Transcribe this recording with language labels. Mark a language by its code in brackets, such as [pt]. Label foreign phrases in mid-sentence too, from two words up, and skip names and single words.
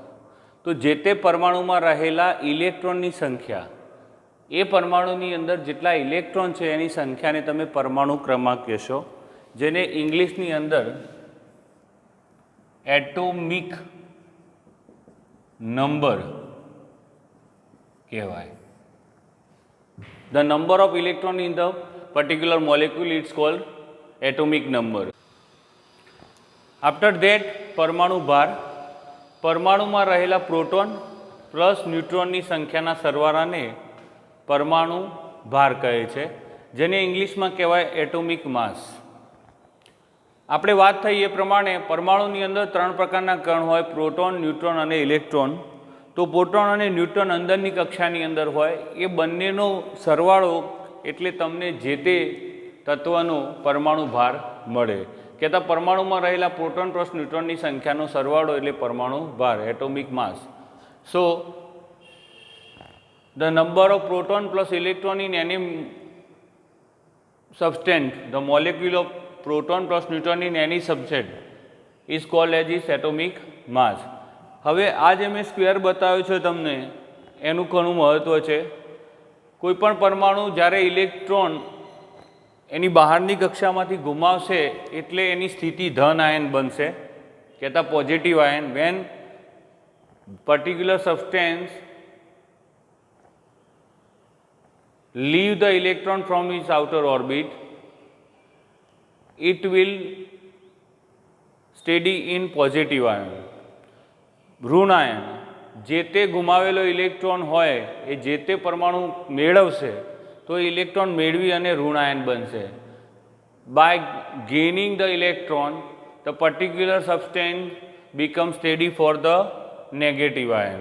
[gu] તો જે તે પરમાણુમાં રહેલા ઇલેક્ટ્રોનની સંખ્યા, એ પરમાણુની અંદર જેટલા ઇલેક્ટ્રોન છે એની સંખ્યાને તમે પરમાણુ ક્રમાંક કહેશો, જેને ઇંગ્લિશની અંદર [en] atomic number [gu] કહેવાય. [en] The number of electron in the particular molecule is called atomic number. After that, [gu] પરમાણુ ભાર. પરમાણુમાં રહેલા [en] proton plus [gu] ન્યુટ્રોનની સંખ્યાના સરવાળાને પરમાણુ ભાર કહે છે, જેને ઇંગ્લિશમાં કહેવાય [en] atomic mass. [gu] આપણે વાત થઈ એ પ્રમાણે પરમાણુની અંદર 3 પ્રકારના કણ હોય: પ્રોટોન, ન્યુટ્રોન અને ઇલેક્ટ્રોન. તો પ્રોટોન અને ન્યુટ્રોન અંદરની કક્ષાની અંદર હોય. એ બંનેનો સરવાળો એટલે તમને જે તે તત્વનો પરમાણુ ભાર મળે. કહેતા પરમાણુમાં રહેલા [en] proton plus [gu] ન્યુટ્રોનની સંખ્યાનો સરવાળો એટલે પરમાણુ ભાર, [en] atomic mass. So the number of proton plus electron in any substance, the molecule of proton plus neutron in any subset is called as its atomic mass. [gu] હવે આ જે મેં સ્ક્વેર બતાવ્યો છે તમને, એનું ઘણું મહત્ત્વ છે. કોઈપણ પરમાણુ જ્યારે ઇલેક્ટ્રોન એની બહારની કક્ષામાંથી ગુમાવશે એટલે એની સ્થિતિ ધન આયન બનશે, કહેતા [en] positive ion. When particular substance leave the electron from its outer orbit, it will steady in positive ion. [gu] ઋણ આયન, જે તે ગુમાવેલો ઇલેક્ટ્રોન હોય એ જે તે પરમાણુ મેળવશે તો ઇલેક્ટ્રોન મેળવી અને ઋણ આયન બનશે. [en] By gaining the electron, the particular substance become steady for the negative ion.